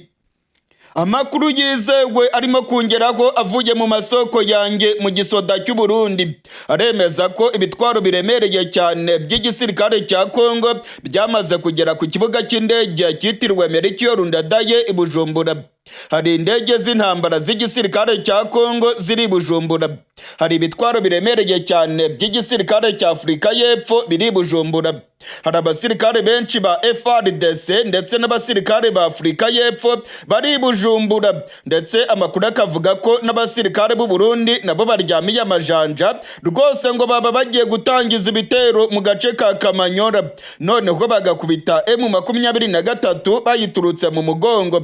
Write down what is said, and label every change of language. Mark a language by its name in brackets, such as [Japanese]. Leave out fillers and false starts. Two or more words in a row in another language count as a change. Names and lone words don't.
[Rundi] Amakuru yizewe arimo kongeraho avuye mu masoko yanjye mu gisoda cy'u Burundi aremeza ko ibitwaro biremereye cyane by'igisirikare cya Kongo byamaze kugera ku kibuga cy'indege cyitiriwe Melchior Ndadaye i Bujumbura. Hari indege z'intambara z'igisirikare cya Kongo ziri i Bujumbura. Hari ibitwaro biremereye cyane by'igisirikare cya Afurika y'Epfo biri i Bujumbura. Hari abasirikare benshi ba FRDC ndetse n'abasirikare ba Afurika y'Epfo bari i Bujumbura, ndetse amakuru akavuga ko n'abasirikare b'u Burundi nabo baryamiye amajanja rwose ngo baba bagiye gutangiza ibitero mu gace ka Kamanyora, noneho bagakubita M23 bayiturutse mu mugongo.